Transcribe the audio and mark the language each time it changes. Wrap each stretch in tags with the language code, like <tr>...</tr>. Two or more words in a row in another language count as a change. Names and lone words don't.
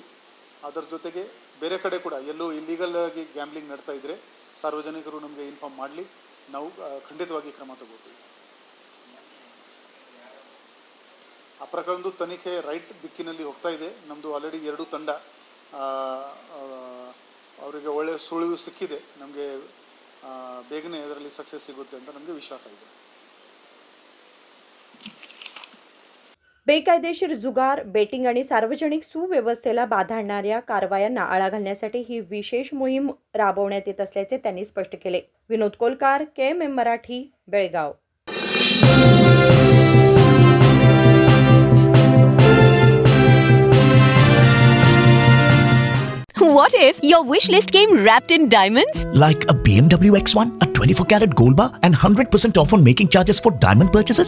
<kn>ಅದರ ಜೊತೆಗೆ ಬೇರೆ ಕಡೆ ಕೂಡ ಎಲ್ಲೋ ಇಲ್ಲೀಗಲ್ ಆಗಿ ಗ್ಯಾಮ್ಲಿಂಗ್ ನಡ್ತಾ ಇದ್ದರೆ ಸಾರ್ವಜನಿಕರು ನಮಗೆ ಇನ್ಫಾರ್ಮ್ ಮಾಡಲಿ, ನಾವು ಖಂಡಿತವಾಗಿ ಕ್ರಮ ತಗೋತೀವಿ. ಆ ಪ್ರಕರಣದ್ದು ತನಿಖೆ ರೈಟ್ ದಿಕ್ಕಿನಲ್ಲಿ ಹೋಗ್ತಾ ಇದೆ. ನಮ್ಮದು ಆಲ್ರೆಡಿ 2 ತಂಡ ಅವರಿಗೆ ಒಳ್ಳೆಯ ಸುಳಿವು ಸಿಕ್ಕಿದೆ. ನಮಗೆ ಬೇಗನೆ ಅದರಲ್ಲಿ ಸಕ್ಸಸ್ ಸಿಗುತ್ತೆ ಅಂತ ನಮಗೆ ವಿಶ್ವಾಸ ಇದೆ.</kn> <mr>बेकायदेशीर जुगार, बेटिंग आणि सार्वजनिक सुव्यवस्थेला बाधा आणणाऱ्या कारवायांना आळा घालण्यासाठी ही विशेष मोहीम राबवण्यात येत असल्याचे त्यांनी स्पष्ट केले. विनोद कोलकार, KMM मराठी, बेळगाव.</mr> <en>What if your wish list came wrapped in diamonds? Like a BMW X1, a 24-carat gold bar, and 100% off on making charges for diamond purchases?</en>